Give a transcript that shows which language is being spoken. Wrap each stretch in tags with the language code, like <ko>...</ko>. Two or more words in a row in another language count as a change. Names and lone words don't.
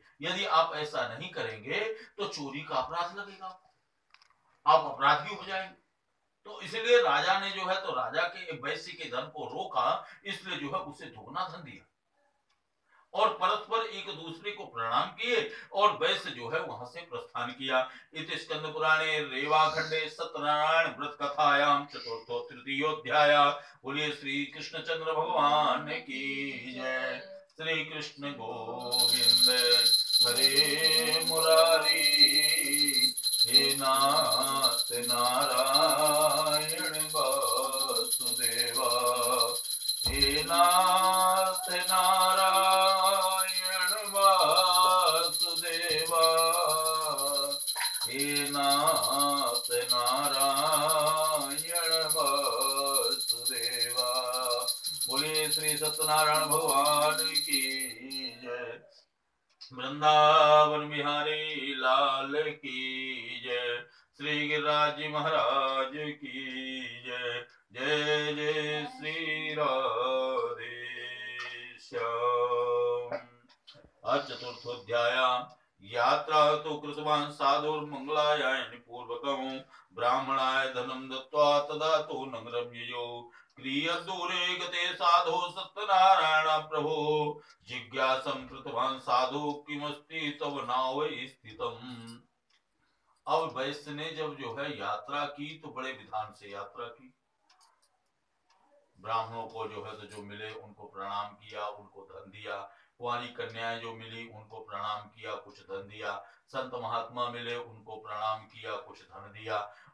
<hi>यदि आप ऐसा नहीं करेंगे तो चोरी का अपराध लगेगा, आप अपराधी हो जाएंगे। तो इसलिए राजा ने जो है तो राजा के वैश्य के धन को रोका, इसलिए जो है उसे दुगना धन दिया और परस्पर एक दूसरे को प्रणाम किए और वैश्य जो है वहां से प्रस्थान किया।</hi> <sa>इति स्कंद पुराणे रेवाखंडे सत्यनारायण व्रत कथायाम चतुर्थो तृतीयोध्याय।</sa> <hi>बोलिए श्री कृष्ण चंद्र भगवान की जय। श्री कृष्ण गोविंद हरे मुरारी, हे नाथ नारायण वासुदेवा, हे नाथ नारायण वासुदेवा, हे नाथ नारायण वासुदेवा। बोलिए श्री सत्यनारायण भगवान की जय। वृंदावन बिहारी लाल की जय। श्री गिरिराज महाराज की जय। जय जय श्री राधे श्याम।</hi> <sa>चतुर्थोध्याय। यात्रा तो कृतवान् साधुर्मंगलायानि पूर्वकं, ब्राह्मणाय धनं दत्त्वा तदा तो नगरं ययौ। क्रियदूरे गते साधो सत्यनारायण प्रभो, जिज्ञासं कृतवान् साधु किमस्ति तव नावै स्थितम्।</sa> <hi>अब वैश्य ने जब जो है यात्रा की तो बड़े विधान से यात्रा की। ब्राह्मणों को जो है तो जो मिले उनको प्रणाम किया, उनको धन दिया। कुंवारी कन्याएं जो मिली उनको प्रणाम किया, कुछ धन दिया। संत महात्मा मिले उनको प्रणाम किया, कुछ धन दिया।</hi>